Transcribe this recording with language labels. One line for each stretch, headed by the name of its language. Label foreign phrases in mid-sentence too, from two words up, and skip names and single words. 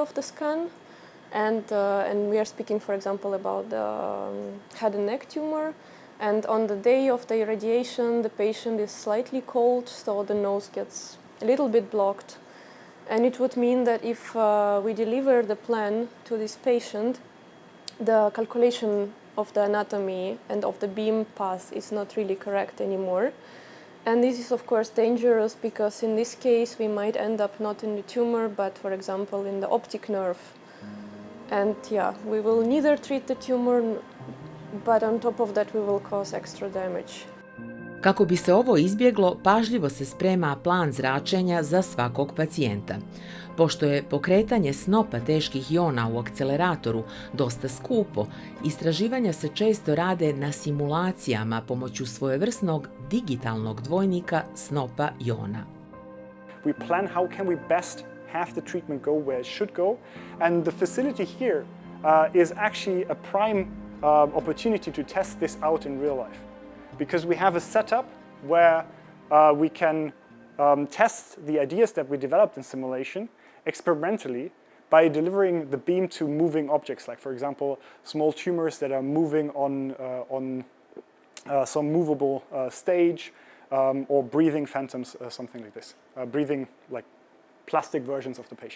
English: of the scan, and we are speaking, for example, about the head and neck tumor, and on the day of the irradiation, the patient is slightly cold, so the nose gets a little bit blocked, and it would mean that if we deliver the plan to this patient, the calculation of the anatomy and of the beam path is not really correct anymore. And this is of course dangerous, because in this case we might end up not in the tumor, but for example in the optic nerve. And we will neither treat the tumor, but on top of that we will cause extra damage.
Bosnian: Kako bi se ovo izbjeglo, pažljivo se sprema plan zračenja za svakog pacijenta. Pošto je pokretanje snopa teških jona u akceleratoru dosta skupo, istraživanja se često rade na simulacijama pomoću svojevrsnog digitalnog dvojnika snopa jona.
English: We plan how can we best have the treatment go where it should go, and the facility here is actually a prime opportunity to test this out in real life. Because we have a setup where we can test the ideas that we developed in simulation experimentally, by delivering the beam to moving objects, like for example, small tumors that are moving on some movable stage, or breathing phantoms, something like this, breathing like plastic versions of the patient.